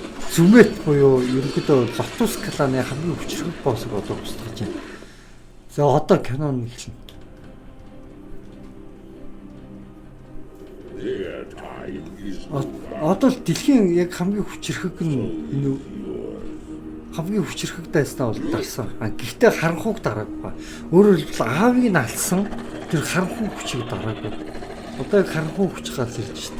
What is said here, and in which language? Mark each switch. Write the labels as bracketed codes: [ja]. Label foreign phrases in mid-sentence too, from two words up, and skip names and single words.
[mn] Зүмэт буюу ерөнхийдөө Лотус кланы хамгийн хүчрхэг боссыг одоо устгаж байна. За одоо кинон эхэлнэ. [en] Their time is [mn] Одоо л дэлхийн яг хамгийн хүчрхэг нь энэ хамгийн хүчрхэг дайснаа бол дарсан. Гэхдээ харанхуйг дараагүй. Өөрөөр хэлбэл аавыг нь алсан тэр харанхуй хүчийг дараагүй. Одоо яг харанхуй хүч гал ирж штэ.